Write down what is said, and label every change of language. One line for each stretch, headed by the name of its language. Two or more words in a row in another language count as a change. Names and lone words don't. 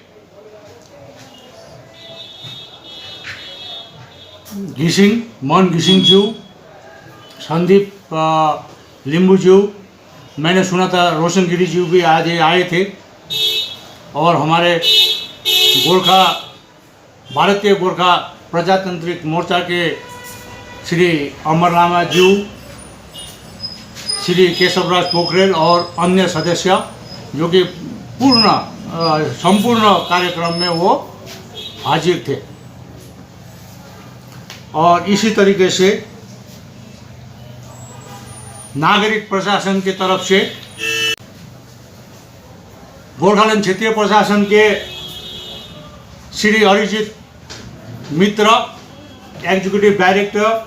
Hindi: मन घिसिङज्यू, संदीप लिम्बूज्यू, मैंने सुना था रोशन गिरीज्यू भी आज आए थे। और हमारे गोरखा भारतीय गोरखा प्रजातांत्रिक मोर्चा के श्री अमर लामा ज्यू, श्री केशवराज पोखरेल और अन्य सदस्य जो कि संपूर्ण कार्यक्रम में वो हाजिर थे। और इसी तरीके से नागरिक प्रशासन की तरफ से गोरखालैंड क्षेत्रीय प्रशासन के श्री अरिजीत मित्र,
English: executive director,